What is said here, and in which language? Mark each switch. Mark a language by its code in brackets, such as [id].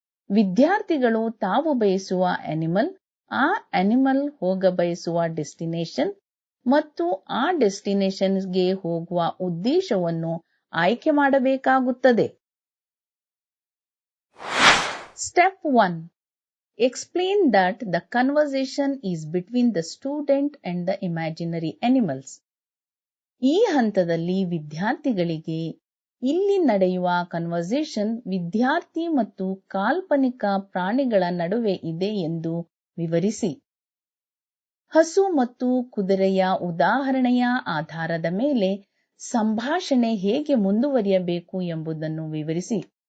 [kn] ವಿದ್ಯಾರ್ಥಿಗಳು ತಾವು ಬಯಸುವ ಅನಿಮಲ್, ಆ ಅನಿಮಲ್ ಹೋಗಬಯಸುವ ಡೆಸ್ಟಿನೇಷನ್ ಮತ್ತು ಆ ಡೆಸ್ಟಿನೇಷನ್ಗೆ ಹೋಗುವ ಉದ್ದೇಶವನ್ನು ಆಯ್ಕೆ ಮಾಡಬೇಕಾಗುತ್ತದೆ. [en] Step 1. Explain that the conversation is between the student and the imaginary animals. [kn] ಈ ಹಂತದಲ್ಲಿ ವಿದ್ಯಾರ್ಥಿಗಳಿಗೆ ಇಲ್ಲಿ ನಡೆಯುವ ಕನ್ವರ್ಸೇಷನ್ ವಿದ್ಯಾರ್ಥಿ ಮತ್ತು ಕಾಲ್ಪನಿಕ ಪ್ರಾಣಿಗಳ ನಡುವೆ ಇದೆ ಎಂದು ವಿವರಿಸಿ. ಹಸು ಮತ್ತು ಕುದುರೆಯ ಉದಾಹರಣೆಯ ಆಧಾರದ ಮೇಲೆ ಸಂಭಾಷಣೆ ಹೇಗೆ ಮುಂದುವರಿಯಬೇಕು ಎಂಬುದನ್ನು ವಿವರಿಸಿ.